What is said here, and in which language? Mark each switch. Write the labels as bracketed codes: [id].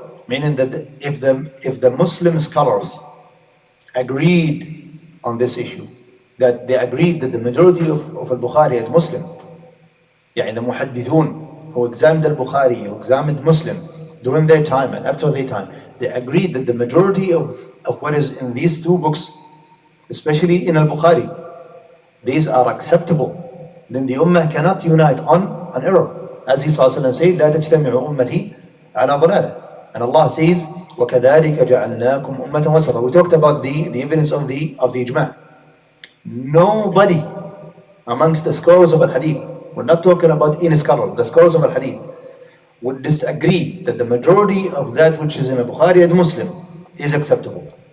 [en] Meaning that if the Muslim scholars agreed on this issue, that they agreed that the majority of al-Bukhari is Muslim, يعني the muhaddithun who examined al-Bukhari, who examined Muslim during their time and after their time, they agreed that the majority of what is in these 2 books, especially in al-Bukhari, these are acceptable. Then the Ummah cannot unite on an error. As he said, [ar] لا تجتمع أمتي على ضلالة. [en] And Allah says, [ar] وَكَذَلِكَ جَعَلْنَاكُمْ أُمَّةً وَسَطًا. [en] We talked about the evidence of the ijma'. Nobody amongst the scholars of al-Hadith, we're not talking about any scholar, the scholars of al-Hadith, would disagree that the majority of that which is in al-Bukhari and Muslim is acceptable.